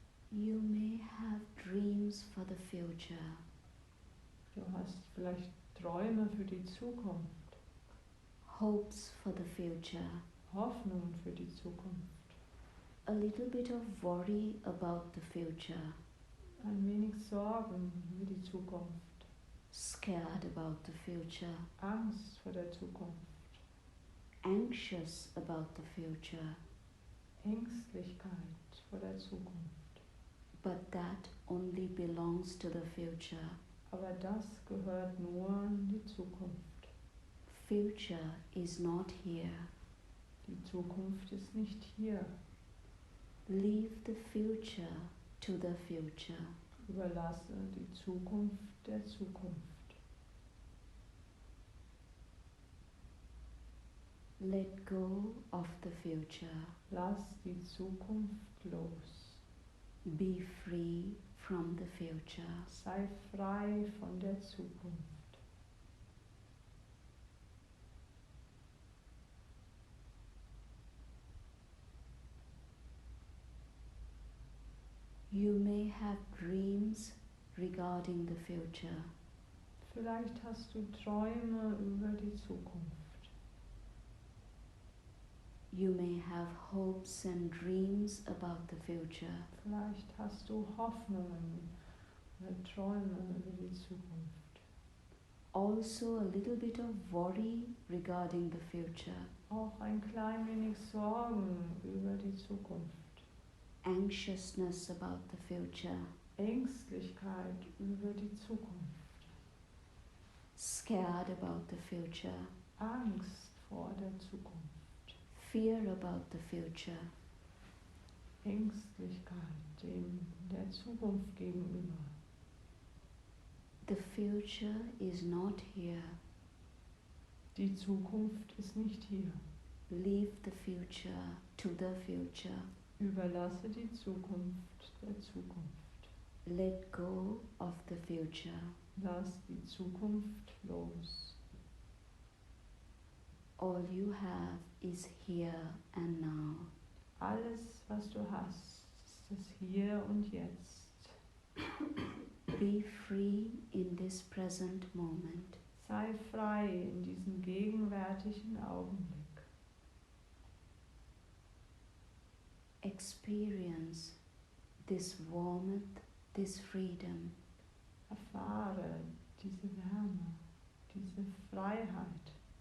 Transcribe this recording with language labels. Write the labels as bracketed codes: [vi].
[en] You may have dreams for the future. [de] Du hast vielleicht Träume für die Zukunft, [en] Hopes for the future. [de] Hoffnungen für die Zukunft, [en] A little bit of worry about the future. [de] ein wenig Sorgen über die Zukunft, [en] Scared about the future. [de] Angst vor der Zukunft, [en] Anxious about the future. [de] Ängstlichkeit vor der Zukunft. [en] But that only belongs to the future. [de] Aber das gehört nur in die Zukunft. [en] Future is not here. [de] Die Zukunft ist nicht hier. [en] Leave the future to the future. [de] Überlasse die Zukunft der Zukunft. [en] Let go of the future. [de] Lass die Zukunft los. [en] Be free from the future. [de] Sei frei von der Zukunft. [en] You may have dreams regarding the future. [de] Vielleicht hast du Träume über die Zukunft. [en] You may have hopes and dreams about the future. [de] Vielleicht hast du Hoffnungen oder Träume über die Zukunft. [en] Also a little bit of worry regarding the future. [de] Auch ein klein wenig Sorgen über die Zukunft. [en] Anxiousness about the future. [de] Ängstlichkeit über die Zukunft. [en] Scared about the future. [de] Angst vor der Zukunft. [en] Fear about the future. [de] Ängstlichkeit dem der Zukunft gegenüber. [en] The future is not here. [de] Die Zukunft ist nicht hier. [en] Leave the future to the future. [de] Überlasse die Zukunft der Zukunft. [en] Let go of the future. [de] Lass die Zukunft los. [en] All you have is here and now. [de] Alles, was du hast, ist das Hier und Jetzt. [en] Be free in this present moment. [de] Sei frei in diesem gegenwärtigen Augenblick. [en] Experience this warmth, this freedom. [de] Erfahre diese Wärme, diese Freiheit.